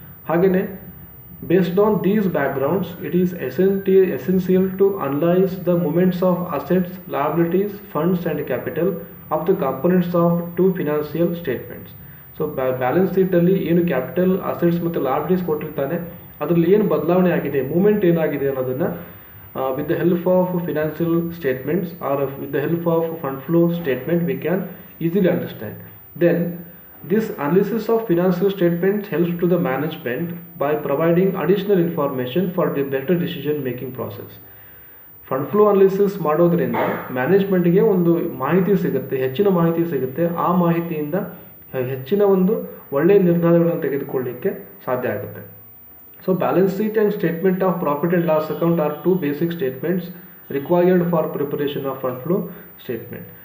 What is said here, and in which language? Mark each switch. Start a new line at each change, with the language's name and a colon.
English: ಹಾಗೆಯೇ based on these backgrounds it is essential to analyse the movements of assets, liabilities, funds and capital of the components of two financial statements. So
Kannada: balance ಶೀಟಲ್ಲಿ ಏನು capital, assets ಮತ್ತು liabilities ಕೊಟ್ಟಿರ್ತಾನೆ, ಅದರಲ್ಲಿ ಏನು ಬದಲಾವಣೆ ಆಗಿದೆ, moment ಏನಾಗಿದೆ ಅನ್ನೋದನ್ನು
English: With the help of financial statements or with the help of fund flow statement we can easily understand. Then this analysis of financial statements helps to the management by providing additional information for the better decision making process.
Kannada: Fund flow analysis ಮಾಡೋದ್ರಿಂದ ಮ್ಯಾನೇಜ್ಮೆಂಟ್ಗೆ ಒಂದು ಮಾಹಿತಿ ಸಿಗುತ್ತೆ, ಹೆಚ್ಚಿನ ಮಾಹಿತಿ ಸಿಗುತ್ತೆ. ಆ ಮಾಹಿತಿಯಿಂದ ಹೆಚ್ಚಿನ ಒಂದು ಒಳ್ಳೆಯ ನಿರ್ಧಾರಗಳನ್ನು ತೆಗೆದುಕೊಳ್ಳಲಿಕ್ಕೆ ಸಾಧ್ಯ ಆಗುತ್ತೆ.
English: So balance sheet and statement of profit and loss account are two basic statements required for preparation of fund flow statement.